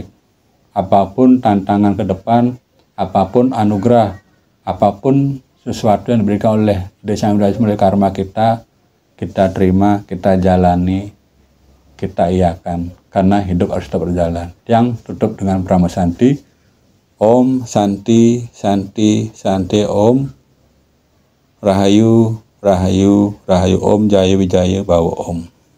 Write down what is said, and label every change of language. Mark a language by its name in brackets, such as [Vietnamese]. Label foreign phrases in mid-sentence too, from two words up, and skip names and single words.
[Indonesian] Apapun tantangan ke depan, apapun anugerah, apapun sesuatu yang diberikan oleh Desa Widewasa oleh karma kita terima, kita jalani, kita iakan. Karena hidup harus tetap berjalan. Yang tutup dengan Brahma Santi. [Sanskrit] Om Santi Santi Santi Om. Rahayu Rahayu Rahayu Om Jaya Wijaya Bawa Om.